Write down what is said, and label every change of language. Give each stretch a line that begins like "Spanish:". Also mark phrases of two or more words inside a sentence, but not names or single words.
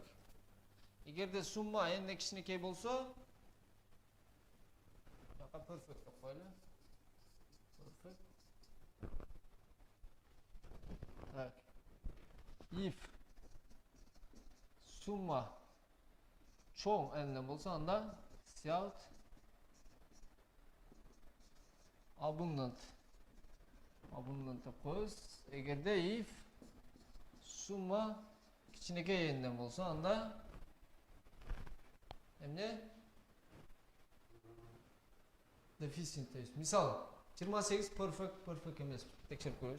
Kyrgyz: Эгерде сумма n кичинекей болсо, жака perfect деп коелу. Perfect. Так. If сумма чоң n болсо, анда
English: cout abundant.
Kyrgyz: Abundant деп коебуз. Эгерде if сумма кичинекей n болсо, анда эмне? Deficient дейбиз. Мисалы, 28 perfect эмес. Текшерип көрөбүз.